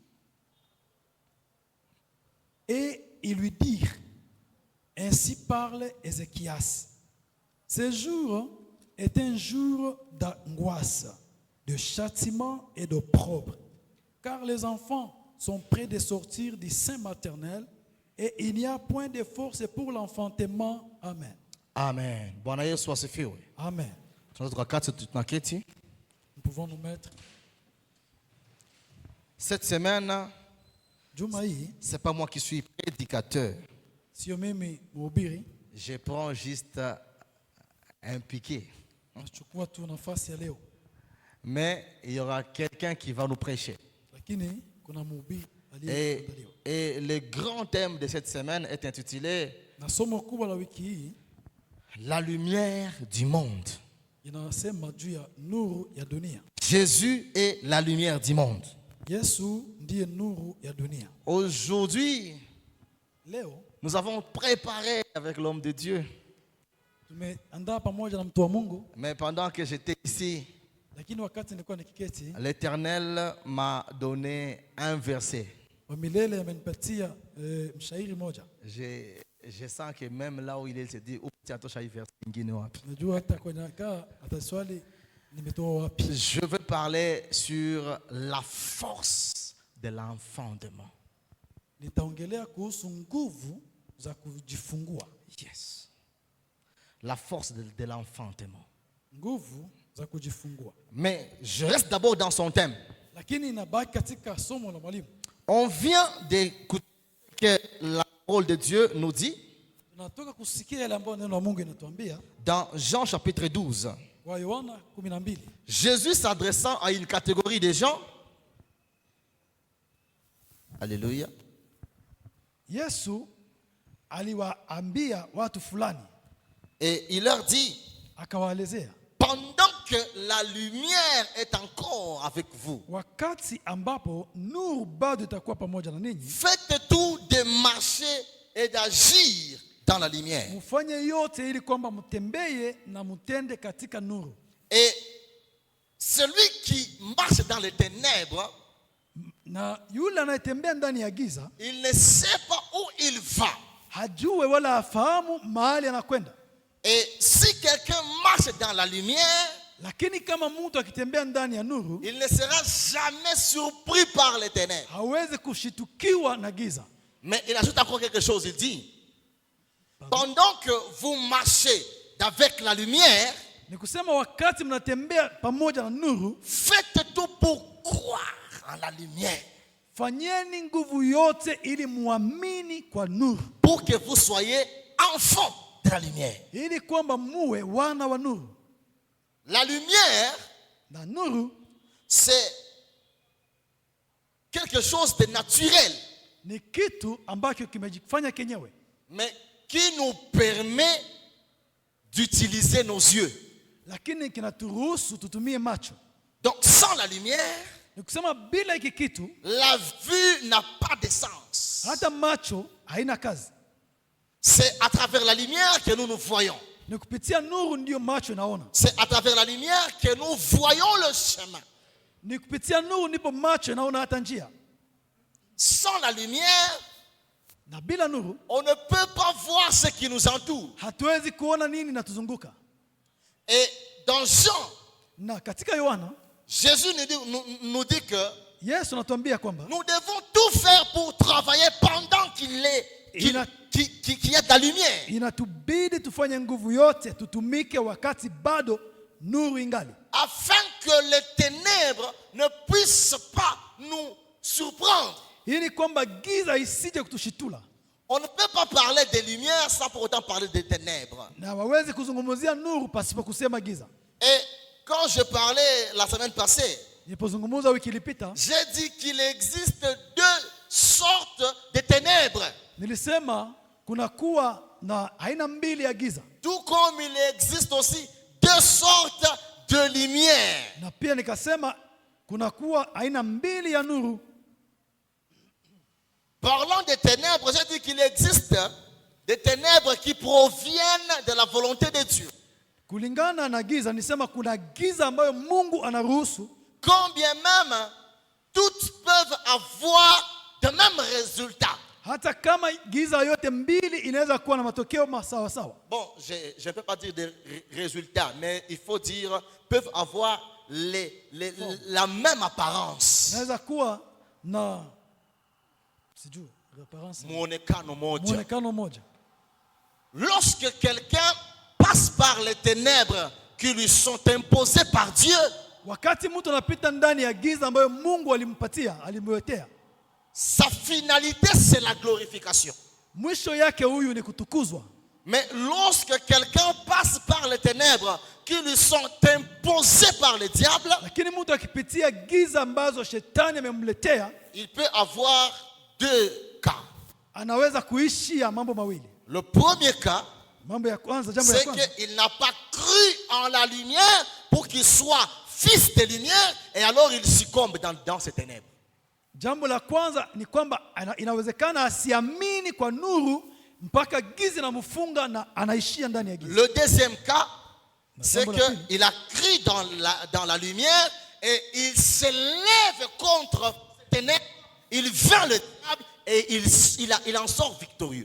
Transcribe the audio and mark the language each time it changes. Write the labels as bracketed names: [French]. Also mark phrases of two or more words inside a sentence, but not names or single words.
[French] Et ils lui dirent, ainsi parle Ézéchias. Ce jour est un jour d'angoisse, de châtiment et d'opprobre, car les enfants sont près de sortir du sein maternel et il n'y a point de force pour l'enfantement. Amen. [Swahili] Amen. Bwana Yesu asifiwe. Amen. Tunaweza tukakati tunaketi. [French] Nous pouvons nous mettre. Cette semaine, [Swahili] Juma hii [French] c'est pas moi qui suis prédicateur. [Swahili] sio mimi mhubiri, [French] Je prends juste un piquet. [Swahili] nachukua tu nafasi ya leo, [French] Mais il y aura quelqu'un qui va nous prêcher. [Swahili] lakini kuna mhubiri aliyeandaliwa. [French] Et le grand thème de cette semaine est intitulé [Swahili] Na somo kubwa la wiki hii [French] La lumière du monde. [Swahili] inasema juu ya nuru ya dunia. [French] Jésus est la lumière du monde. [Swahili] Yesu ndiye nuru ya dunia. [French] Aujourd'hui, [Swahili] Leo [French] nous avons préparé avec l'homme de Dieu. [Swahili] tumeandaa pamoja na mtu wa Mungu, [French] Mais pendant que j'étais ici, [Swahili] lakini wakati nilikuwa nikiketi, [French] l'Éternel m'a donné un verset. [Swahili] wa milele amenipatia mshairi moja. [French] Je sens que même là où il est, il se dit, [Swahili] Najua hata kwenye kaa ataswali nimetoa wapi. [French] je veux parler sur la force de l'enfantement. [Swahili] Nitaongelea kuhusu nguvu za kujifungua. Yes. [French] La force de l'enfantement. [Swahili] Nguvu za kujifungua. [French] Mais je reste d'abord dans son thème. [Swahili] Lakini inabaki katika somo la mwalimu. [French] On vient d'écouter que la parole de Dieu nous dit, [Swahili] Tunatoka kusikia yale ambayo neno la Mungu inatuambia [French] dans Jean chapitre 12, [Swahili] kwa Yohana 12. [French] Jésus s'adressant à une catégorie de gens, alléluia, [Swahili] Yesu aliwaambia watu fulani, [French] et il leur dit, [Swahili] akawaelezea, [French] pendant que la lumière est encore avec vous, [Swahili] wakati ambapo nuru bado itakuwa pamoja na ninyi, [French] faites tout de marcher et d'agir dans la lumière. [Swahili] mfanye yote ili kwamba mtembee na mtende katika nuru. [French] Et celui qui marche dans les ténèbres, [Swahili] Na yule anayetembea ndani ya giza [French] il ne sait pas où il va. [Swahili] hajue wala afahamu mahali anakwenda. [French] Et si quelqu'un marche dans la lumière, [Swahili] Lakini kama mtu akitembea ndani ya nuru, [French] il ne sera jamais surpris par les ténèbres. [Swahili] hawezi kushitukiwa na giza. [French] Mais il ajoute encore quelque chose, il dit, pendant que vous marchez avec la lumière, [Swahili] Ni kusema wakati mnatembea pamoja na nuru, [French] faites tout pour croire en la lumière, [Swahili] fanyeni nguvu yote ili muamini kwa nuru, [French] pour que vous soyez enfants de la lumière. [Swahili] ili kwamba muwe wana wa nuru. [French] La lumière, [Swahili] Na nuru [French] c'est quelque chose de naturel, [Swahili] ni kitu ambacho kimejifanya kenyewe, [French] mais qui nous permet d'utiliser nos yeux. [Swahili] lakini kinaturuhusu tutumie macho. [French] Donc sans la lumière, [Swahili] Ni kusema bila hiki kitu, [French] la vue n'a pas de sens. [Swahili] hata macho haina kazi. [French] C'est à travers la lumière que nous nous voyons. [Swahili] Ni kupitia nuru ndiyo macho inaona. [French] C'est à travers la lumière que nous voyons le chemin. [Swahili] Ni kupitia nuru ndipo macho inaona hata njia. [French] Sans la lumière, [Swahili] Na bila nuru [French] on ne peut pas voir ce qui nous entoure. [Swahili] hatuwezi kuona nini natuzunguka. [French] Et dans Jean, [Swahili] Na katika Yohana, [French] Jésus nous dit que [Swahili] Yesu anatuambia kwamba [French] nous devons tout faire pour travailler pendant qu'il y a de la lumière. [Swahili] inatubidi tufanye nguvu yote tutumike wakati bado nuru ingali, [French] Afin que les ténèbres ne puissent pas nous surprendre. [Swahili] ili kwamba giza isije kutushitula. [French] On ne peut pas parler de lumière sans pour autant parler de ténèbres. [Swahili] Na wawezi kuzungumzia nuru pasipo kusema giza. [French] Et quand je parlais la semaine passée, [Swahili] Nilipozungumza wiki ilipita, [French] j'ai dit qu'il existe deux sortes de ténèbres. [Swahili] nilisema kuna kuwa na aina mbili ya giza, [French] Tout comme il existe aussi deux sortes de lumière. [Swahili] na pia nikasema kuna kuwa aina mbili ya nuru. [French] Parlant des ténèbres, j'ai dit qu'il existe des ténèbres qui proviennent de la volonté de Dieu. [Swahili] Kulingana na giza, nisema kuna giza ambayo Mungu anaruhusu, [French] Quand bien même toutes peuvent avoir de mêmes résultats. [Swahili] hata kama giza yote mbili inaweza kuwa na matokeo sawa sawa. [French] Bon, je ne peux pas dire des résultats, mais il faut dire peuvent avoir la même apparence. [Swahili] Inaweza kuwa na sijui apparence, Muonekano moja. muonekano moja. [French] Lorsque quelqu'un passe par les ténèbres qui lui sont imposées par Dieu, [Swahili] Wakati mtu anapita ndani ya giza ambayo Mungu alimwetea, [French] sa finalité c'est la glorification. [Swahili] mwisho yake huyu ni kutukuzwa. [French] Mais lorsque quelqu'un passe par les ténèbres qui lui sont imposées par le diable, [Swahili] Lakini mtu akipitia giza ambazo shetani amemletea, [French] il peut avoir deux cas. [Swahili] anaweza kuishia mambo mawili. [French] Le premier cas, [Swahili] Jambo ya kwanza, [French] c'est qu'il n'a pas cru en la lumière pour qu'il soit fils de lumière et alors il succombe dans ces ténèbres. [Swahili] jambo la kwanza ni kwamba inawezekana asiamini kwa nuru mpaka giza inamfunga na anaishia ndani ya giza. [French] Le deuxième cas, c'est qu'il a cru dans la lumière et il se lève contre les ténèbres, il vainc le diable et il en sort victorieux.